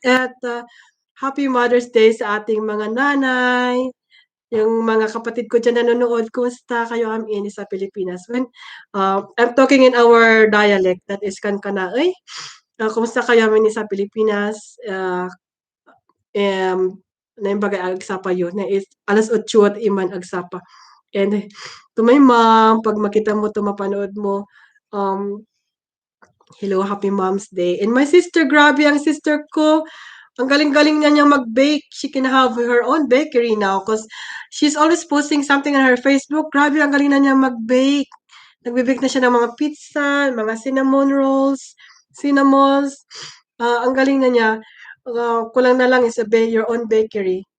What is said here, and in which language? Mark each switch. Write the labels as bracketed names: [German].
[Filipino] At [English] Happy Mother's Day [Filipino] sa ating mga nanay. Yung mga kapatid ko dyan nanonood, kumusta kayo amin sa Pilipinas? [English] I'm talking in our dialect, that is Kankanaay. [Filipino] Kumusta kayo amin sa Pilipinas? Na yung bagay agsapa yun, na is alas 8 at iman agsapa. [English] And to my mom, [Filipino] pag makita mo to, mapanood mo, [English] hello, happy Mom's Day. And my sister, [Filipino] grabe ang sister ko. Ang galing-galing niya niyang mag-bake. [English] She can have her own bakery now because she's always posting something on her Facebook. [Filipino] Grabe, ang galing na niya mag-bake. Nagbe-bake na siya ng mga pizza, mga cinnamon rolls, cinnamons. Ang galing na niya. Kulang na lang [English] is your own bakery.